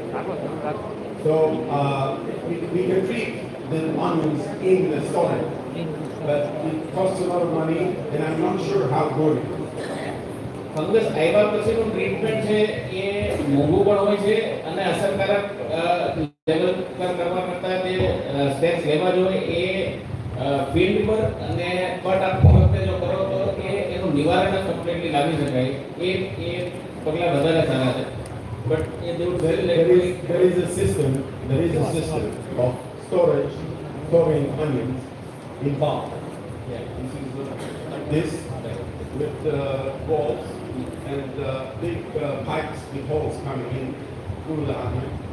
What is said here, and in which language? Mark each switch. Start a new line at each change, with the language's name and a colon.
English: So we can treat the onions in the storage, but it costs a lot of money, and I'm not sure how good it is.
Gujarati: Fungus આવ્યા પછીનું treatment છે એ મોંઘું પણ હોય છે અને અસરકારક લેવલ પર કરવા કરતાં જે સ્ટેપ્સ લેવા જોઈએ એ ફિલ્ડ પર અને કટ આપતી વખતે જો કરો તો એનું નિવારણ કમ્પ્લીટલી લાવી શકાય. એ પગલાં વધારે સારા છે. બટ એ જેવું
English: There is a system of storing onions in bulk. Like this, with walls and big pipes with holes coming in through the onion.